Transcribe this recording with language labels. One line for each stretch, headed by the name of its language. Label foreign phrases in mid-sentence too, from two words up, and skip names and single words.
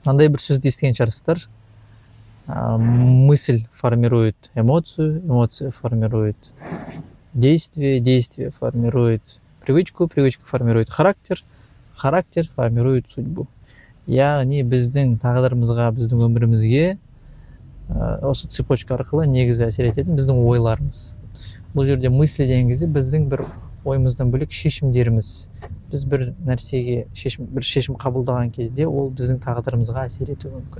Kazakh: мындай бір сөзді естіген шығарсыздар.
Russian: Мысль формирует эмоцию, эмоция формирует действие, действие формирует привычку, привычка формирует характер, характер формирует судьбу.
Kazakh: Яғни біздің тағдырымызға, біздің өмірімізге осы цепочка арқылы негізі әсер ететін біздің ойларымыз. Бұл жерде мысли деген кезде біздің бір ойымыздан бөлек шешімдеріміз. Біз бір нәрсеге бір шешім қабылдаған кезде ол біздің тағдырымызға әсер етуі мүмкін.